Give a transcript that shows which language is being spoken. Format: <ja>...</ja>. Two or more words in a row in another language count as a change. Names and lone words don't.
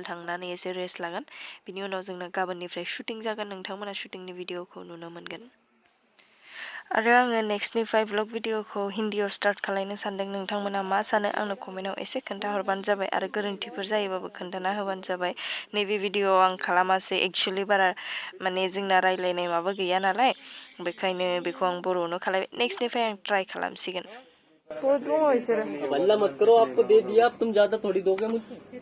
<brx>थांनानै एसे रेस्ट लागोन बिनि उनाव जोंना गाबोननिफ्राय शुटिं जागोन नोंथांमोना शुटिंनि भिडिअखौ नुनो मोनगोन आरो आङो नेक्स्टनिफ्राय व्लग भिडिअखौ हिन्दीयाव स्टार्ट खालामनो सानदों नोंथांमोना मा सानो आंनो कमेन्टआव एसे खोन्थाहरबानो जाबाय आरो गोरोन्थिफोर जायोबाबो खोन्थाना होबानो जाबाय नैबे भिडिअआव आं खालामासै एक्चुअली बारा माने जोंना रायलायनाय माबा गैया नालाय बेखायनो बेखौ आं बर'आवनो खालामबाय नेक्स्टनिफ्राय आं ट्राइ खालामसिगोन</brx> <hi>हल्ला मत करो आपको दे दिया अब तुम ज्यादा थोड़ी दोगे मुझे</hi>